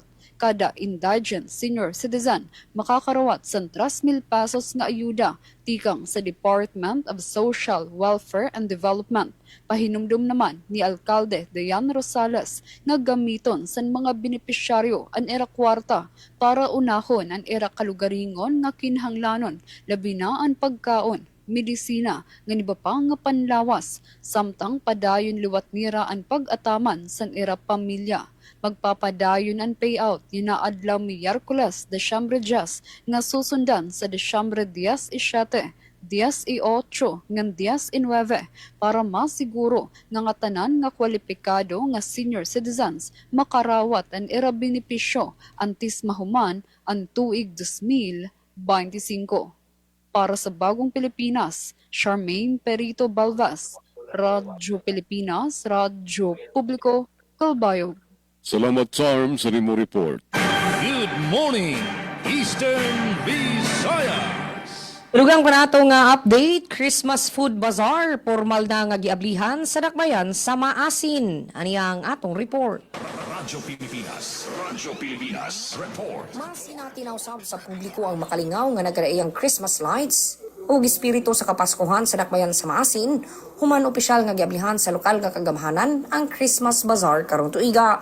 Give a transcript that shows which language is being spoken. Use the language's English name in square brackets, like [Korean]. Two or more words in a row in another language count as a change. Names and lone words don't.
[Waray] Kada indigent [English] senior citizen [Waray] makakarawat sa 3,000 pesos nga ayuda tikang sa Department of Social Welfare and Development. Pahinumdum naman ni Alcalde Dayan Rosales nga gamiton sa mga benepisyaryo ang era kwarta para unahon ang era kalugaringon nga kinhanglanon, labi na ang pagkaon, medisina, nga iba pa nga panlawas, samtang padayon liwat nira ang pag-ataman san ira pamilya. Magpapadayon ang payout ni naadlaw Miyerkules, Desyembre 10, nga susundan sa Desyembre 17, 10 y 8 ngan 10 y 9 para masiguro nga tanan nga kwalipikado nga [English] senior citizens [Waray] makarawat ang ira benepisyo antis mahuman ang tuig 2025. Para sa Bagong Pilipinas, Charmaine Perito Balvas, Radyo Pilipinas, Radyo Publiko, Kalbayog. Salamat, Charm, sa nimo report. [English] Good morning, Eastern Visayas. [Cebuano] Lugang pa nato nga update, Christmas Food Bazaar, formal na nga giablihan sa Dakbayan sa Maasin. Ani ang atong report. Radyo Pilipinas report. Mas natinawsab sa publiko ang makalingaw nga nagkaraiyang [English] Christmas lights [Cebuano] ug espiritu sa Kapaskuhan sa Dakbayan sa Maasin, human opisyal nga giablihan sa lokal nga kagamhanan ang Christmas Bazaar karong tuiga.